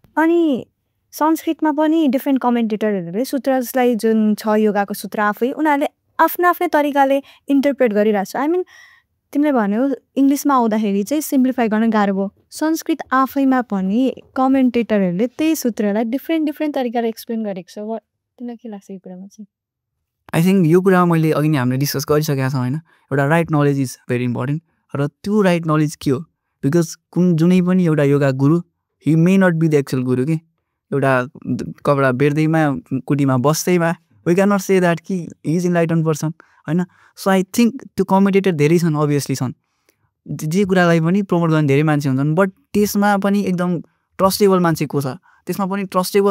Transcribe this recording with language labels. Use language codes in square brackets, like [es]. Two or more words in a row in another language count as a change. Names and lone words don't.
[ne] अनि संस्कृतमा पनि डिफ्रेन्ट कमेन्टेटरहरूले सूत्रलाई जुन छ योगाको सूत्र आफै उनीहरूले आफ्नो आफ्नै तरिकाले इन्टरप्रेट गरिरहेको छ [en] I mean [ne] तिमीले भन्यौ इङ्ग्लिसमा आउँदाखेरि चाहिँ सिम्प्लिफाई गर्न गाह्रो भयो संस्कृत आफैमा पनि कमेन्टेटरहरूले त्यही सूत्रलाई डिफ्रेन्ट तरिकाले एक्सप्लेन गरेको छ तिमीलाई के लाग्छ यो कुरामा चाहिँ [en] I think [ne] यो कुरामा मैले अघि नै हामीले डिस्कस गरिसकेका छौँ होइन एउटा [en] right knowledge is very important [ne] र त्यो [en] right knowledge [ne] के हो बिकज जुनै पनि एउटा योगा गुरु [en] he may not be the actual guru [ne] कि एउटा कपडा बेर्दैमा कुटीमा बस्दैमा [en] we can not say that [ne] कि [en] is enlighten person [ne] होइन [en] so I think [ne] त्यो कमेन्टेटर धेरै छन् अभियसली छन् जे कुरालाई पनि प्रमोट गर्ने धेरै मान्छे हुन्छन् बट त्यसमा पनि एकदम ट्रस्टेबल मान्छे को छ त्यसमा पनि ट्रस्टेबल